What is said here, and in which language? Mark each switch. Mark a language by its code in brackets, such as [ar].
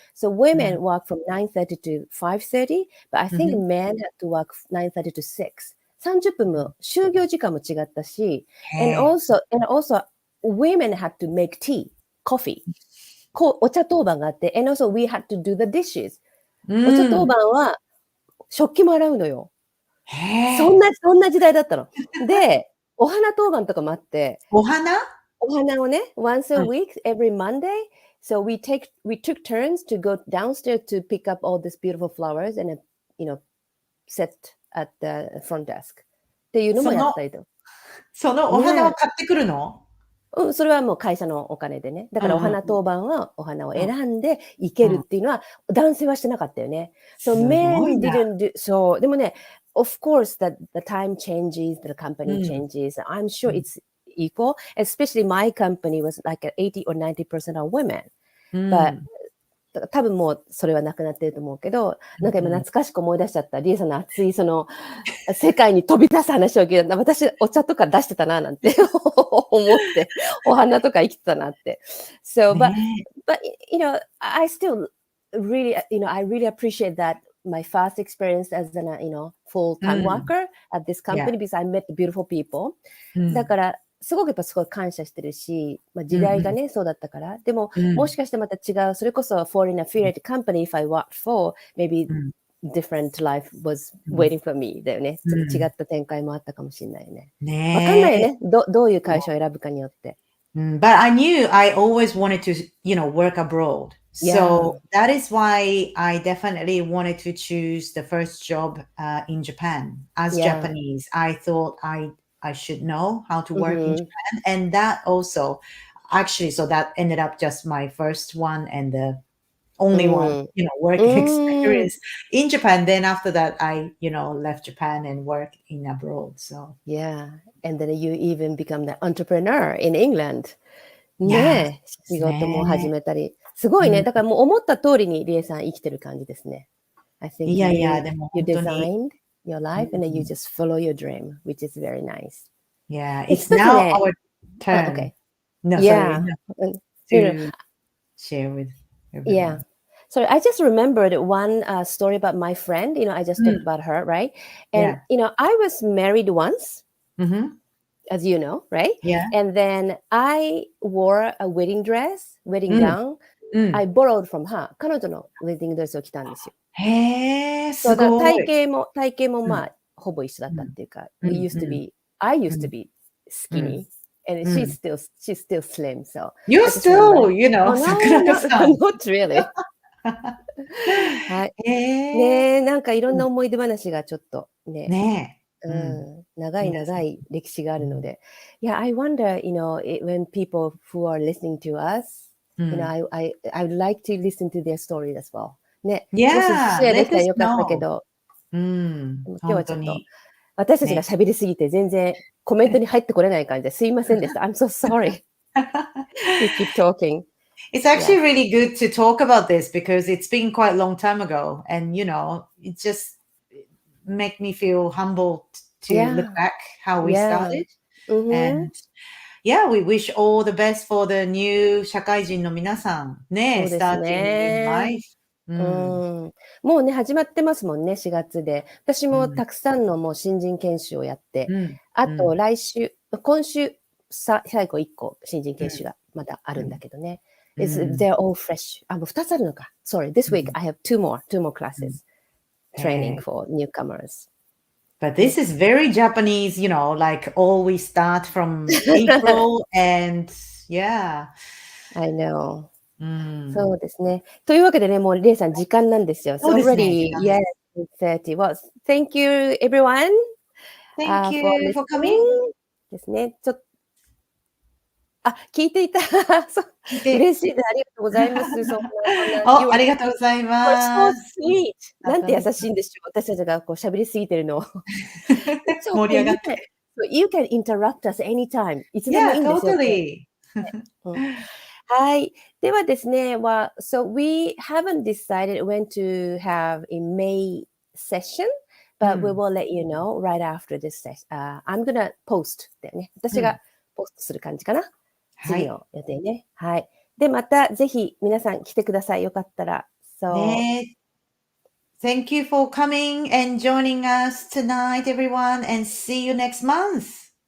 [en] So women work from 9:30 to 5:30, but I think men had to work 9:30 to 6. [ja] 30分も就業時間も違ったし、 [en] and also women had to make tea, coffee. [ja] お茶当番があって、 [en] and also we had to do the dishes. [ja] お茶当番は食器も洗うのよ。そんな時代だったの。で、お花当番とかもあって。お花をね、 [en] once a week, every Monday. So we took turns to go downstairs to pick up all these beautiful flowers and, set at the front desk. [ja] っていうのもやったりと。そのお花を買ってくるの？それはもう会社のお金でね。だからお花当番はお花を選んで行けるっていうのは男性はしてなかったよね。 [en] So men didn't do so. [ja] でもね、 [en] of course the time changes, the company changes. I'm sure it's equal. Especially my company was like 80 or 90% of women. [ja] But 多分もうそれはなくなってると思うけど、なんか今懐かしく思い出しちゃった。リエさんの熱いその世界に飛び出す話を聞いた。私お茶とか出してたななんて思って、お花とか生きてたなって。 [en] So, but I still really, I really appreciate that my first experience as an, full-time worker at this company because I met beautiful people. [ja] だからすごくすごい感謝してるし、時代がね、そうだったから。でも、もしかしてまた違う、それこそ [en] foreign affiliate company if I worked for, maybe different life was waiting for me [ja] だよね。違った展開もあったかもしれないよね。わかんないよね。どういう会社を選ぶかによって。 [en] But I knew I always wanted to, work abroad. So that is why I definitely wanted to choose the first job in Japan. As Japanese, I thought I should know how to work in Japan. And that also, actually, so that ended up just my first one and the only one, working experience in Japan. Then after that, I, left Japan and worked in abroad. So yeah, and then you even become the entrepreneur in England. [ja] ねえ、仕事も始めたり。すごいね。だからもう思った通りにリエさん生きてる感じですね。 [en] I think you designed your life and then you just follow your dream, which is very nice. Yeah, it's now our turn. Okay. No, sorry. To share with everyone. Yeah. So I just remembered one story about my friend. I just talked about her, right? And, I was married once, as you know, right? Yeah. And then I wore a wedding gown. I borrowed from her. [ja] 彼女のウェディングドレスを着たんですよ。へー、すごい。体型もまあ、ほぼ一緒だったっていうか、 [en] I used to be skinny, and she's still slim. So you're still, Sakurako-san. Not really. はい。 [ja] ねえ、なんかいろんな思い出話がちょっとね。長い歴史があるので。 [en] Yeah, I wonder, when people who are listening to us You know, I would like to listen to their story as well. [ja] ね。もし [en] Yeah, [ja] シェアできた [en] let us [ja] よかったけ [en] know. [ja] ど、うん、でも今日はちょっと本当に。私たちが喋りすぎて全然コメントに入ってこれない感じですいませんでした。 [en] I'm so sorry to keep talking. It's actually really good to talk about this because it's been quite a long time ago, and it just make me feel humble to look back how we started. And yeah, we wish all the best for the new [ja] 社会人の皆さんね、そうです [en] starting in [ja] ね。 [en] life. [ja] もうね、始まってますもんね、4月で。私もたくさんのもう新人研修をやって、あと今週、最後1個新人研修がまだあるんだけどね。 [en] They're all fresh. [ja] あ、もう2つあるのか。 [en] Sorry, this week I have two more classes training for newcomers. But this is very Japanese, like always start from April and yeah. I know. [ja] そうですね。というわけでね、もうレイさん時間なんですよ。そうですね。 [en] already, yes, 30. Well, thank you everyone Thank you for for coming. listening. [ja] ですね。聞いていた。嬉しいです。ありがとうございます。ありがとうございます。 [en] so sweet. [ja] なんて優しいんでしょう。私たちがこう喋りすぎてるのを。盛り上がって。 [en] You can interrupt us anytime. [ja] いつでもいいんですよ。 [en] Totally. [ja] はい。ではですね、 [en] so we haven't decided when to have a May session, but we will let you know right after this session. I'm gonna post [ja] だよね。私がポストする感じかな。次の予定ね。はい。で、またぜひ皆さん来てください。よかったら。ね。 [en] Thank you for coming and joining us tonight, everyone, and see you next month.